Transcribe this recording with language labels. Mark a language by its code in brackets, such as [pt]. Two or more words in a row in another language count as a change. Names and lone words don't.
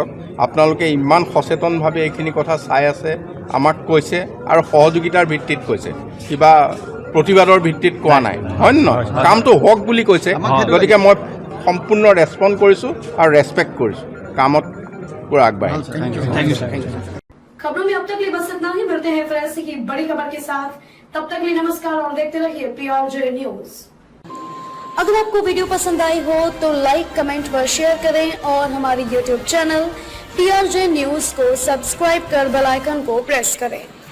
[as] আপোনালোকে ইমান সচেতনভাৱে এইখিনি কথা চাই আছে, আমাক কৈছে আৰু সহযোগিতাৰ ভিত্তিত কৈছে, কিবা প্ৰতিবাদৰ ভিত্তিত কোৱা নাই, হয় নে নহয়? কামটো হওক বুলি কৈছে। গতিকে মই সম্পূৰ্ণ ৰেছপণ্ড কৰিছোঁ আৰু ৰেছপেক্ট কৰিছোঁ, কামত पूरा আগবাঢ়িছে। [en] Thank you sir. [hi] खबरों में अब तक लिए बस इतना ही। मिलते हैं फिर ऐसी की बड़ी खबर के साथ, तब तक लिए नमस्कार और देखते रहिए PRJ न्यूज। अगर आपको वीडियो पसंद आई हो तो लाइक, कमेंट व शेयर करें और हमारी YouTube चैनल PRJ न्यूज को सब्सक्राइब कर [en] bell icon [hi] को प्रेस करें।